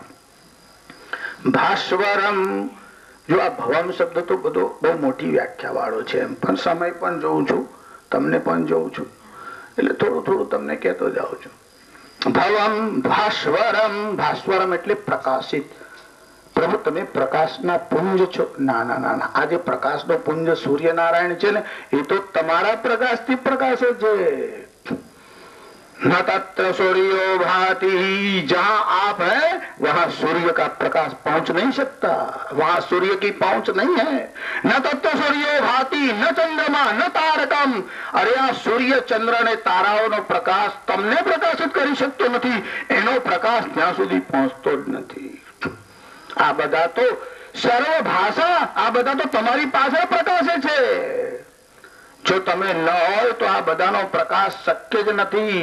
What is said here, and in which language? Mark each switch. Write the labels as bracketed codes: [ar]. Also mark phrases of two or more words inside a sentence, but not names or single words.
[gu] ભાસ્વરમ, જો આ ભવમ શબ્દ તો બધો બહુ મોટી વ્યાખ્યા વાળો છે, એમ પણ સમય પણ જોઉં છું, તમને પણ જોઉં છું, એટલે થોડું થોડું તમને કહેતો જાઉં છું. ભવમ ભાસ્વરમ, ભાસ્વરમ એટલે પ્રકાશિત. પ્રભુ તમે પ્રકાશના પુંજ છો. ના ના ના ના, આ જે પ્રકાશનો પુંજ સૂર્યનારાયણ છે ને, એ તો તમારા પ્રકાશથી પ્રકાશે છે. [sa] न तत्र सूर्यो भाति, [hi] जहां आप है वहां सूर्य का प्रकाश पहुंच नहीं सकता, वहां सूर्य की पहुंच नहीं है. [sa] न तत्र सूर्यो भाति, न चंद्रमा, न तारकम. [gu] अरे આ સૂર્ય, ચંદ્ર ને તારાઓનો પ્રકાશ તમને પ્રકાશિત કરી શકતો નથી. એનો પ્રકાશ ત્યાં સુધી પહોંચતો જ નથી. આ બધા તો સર્વ ભાષા, આ બધા તો તમારી પાસે પ્રકાશે છે. જો તમે ન હોય તો આ બધાનો પ્રકાશ શક્ય જ નથી.